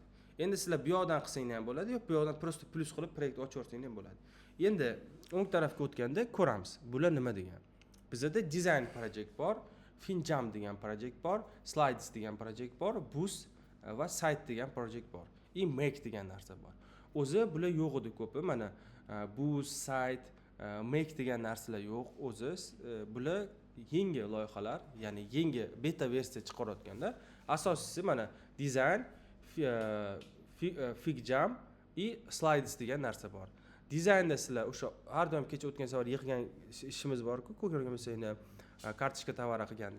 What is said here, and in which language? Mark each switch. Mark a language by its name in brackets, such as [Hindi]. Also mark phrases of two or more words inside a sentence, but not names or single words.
[Uzbek] Endi sizlar bu yoqdan qilsanglar ham bo'ladi, yoki bu yoqdan prosta plus qilib proyekt ochaversangiz ham bo'ladi. Endi o'ng tarafga o'tganda ko'ramiz. Bular nima degan? Bizda [English] design project [Uzbek] bor, finjam degan project bor, slides degan project bor, boost va site degan project bor. Make degan narsa bor. O'zi bular yo'q edi ko'pi. Mana boost, site, make degan narsalar yo'q. O'zi bular yangi loyihalar, ya'ni yangi beta versiya chiqarayotganda, asosiysi mana design, Figjam и slides degan narsa bor. Dizaynda sizlar o'sha har doim kecha o'tgan safar yig'gan ishimiz bor-ku, ko'rgan bo'lsanglar, [Russian] карточка товар [Uzbek] qilgandik.